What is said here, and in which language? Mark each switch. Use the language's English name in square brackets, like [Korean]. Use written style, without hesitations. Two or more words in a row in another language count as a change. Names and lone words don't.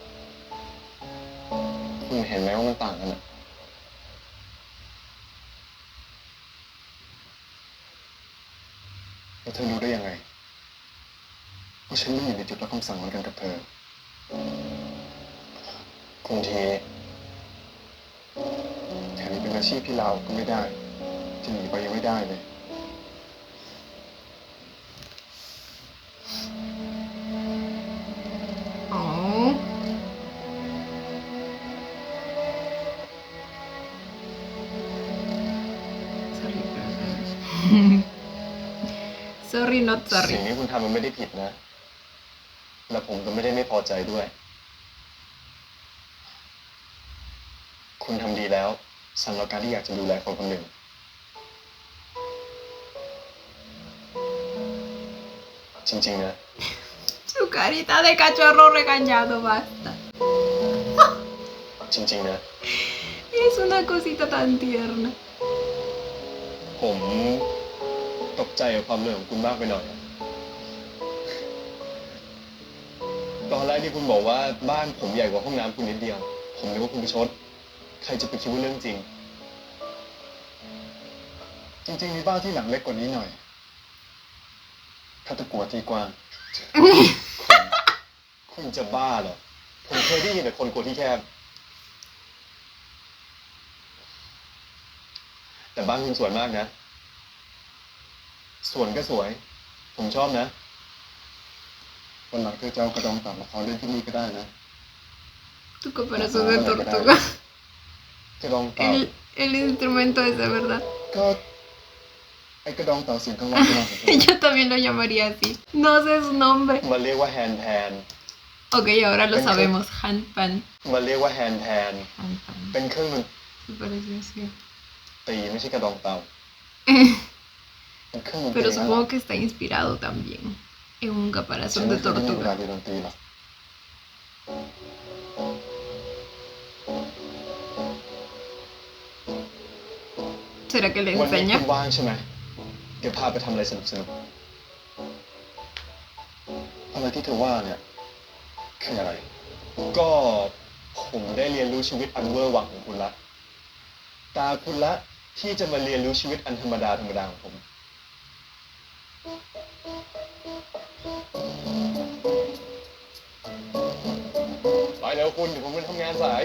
[Thai] คุณเห็นไหมว่ามันต่างกันอะแล้วเธอรู้ได้ยังไงว่าฉันไม่อยู่ในจุดรับคำสั่งเหมือนกันกับเธอ คุณทีแถมยังเป็นอาชีพที่เราก็ไม่ได้ จะหนีไปยังไม่ได้เลย [English] Oh. Sorry, perdón. Sorry, not [Thai] สิ่ง [English] sorry. [Thai] ที่คุณทำมันไม่ได้ผิดนะ และผมก็ไม่ได้ไม่พอใจด้วย คุณทำดีแล้วสำหรับการที่อยากจะดูแลคนคนหนึ่ง จริงๆนะ [Spanish] Su carita de cachorro regañado, basta. [Thai] จริงๆนะ [Spanish] Es una cosita tan tierna. [Thai] ผมตกใจกับความเหนื่อยของคุณมากไปหน่อย ตอนแรกที่คุณบอกว่าบ้านผมใหญ่กว่าห้องน้ำคุณนิดเดียว ผมนึกว่าคุณประชด ใครจะไปคิดว่าเรื่องจริง จริงๆมีบ้านที่หลังเล็กกว่านี้หน่อย ถ้าตะกัวที่กว้าง คุณจะบ้าเหรอ ผมเคยได้ยินแต่คนกลัวที่แคบ แต่บ้านคุณสวยมากนะ สวนก็สวย ผมชอบนะ วันหลังเธอจะเอากระดองเต่ามาขอเล่นที่นี่ก็ได้นะ [Spanish] Tu caparazón de tortuga. [Thai] กระดองเต่า [Spanish] El instrumento ese, ¿verdad? [Thai] ก็ไอกระดองเต่าเสียงกลางวันกลางวันของเธอ [Spanish] Yo también lo llamaría así. No sé su nombre. [Thai] มันเรียกว่าแฮนด์แพน [Spanish] Ok, ahora lo sabemos. Handpan. [Thai] มันเรียกว่าแฮนด์แพน [Spanish] Handpan. [Thai] เป็นเครื่องดน [Spanish] Se parece así. [Thai] ตรีไม่ใช่กระดองเต่า เป็นเครื่องดนตรี [Spanish] Pero [Thai] นั่นแหละ [Spanish] supongo que está inspirado también en un [Thai] ฉัน [Spanish] caparazón [Thai] ไม่ [Spanish] de [Thai] เคยได้ยินเวลา [Spanish] tortuga. [Thai] เรียนดนตรีหรอก [Spanish] ¿Será que le [Thai] วันนี้ [Spanish] enseña? [Thai] คุณว่างใช่ไหมเดี๋ยวพาไปทำอะไรสนุกสนุกอะไรที่เธอว่าเนี่ยคืออะไร ก็ผมได้เรียนรู้ชีวิตอันเวอร์วังของคุณละ ตาคุณละที่จะมาเรียนรู้ชีวิตอันธรรมดาของผม ไปเร็วคุณเดี๋ยวผมไปทำงานสาย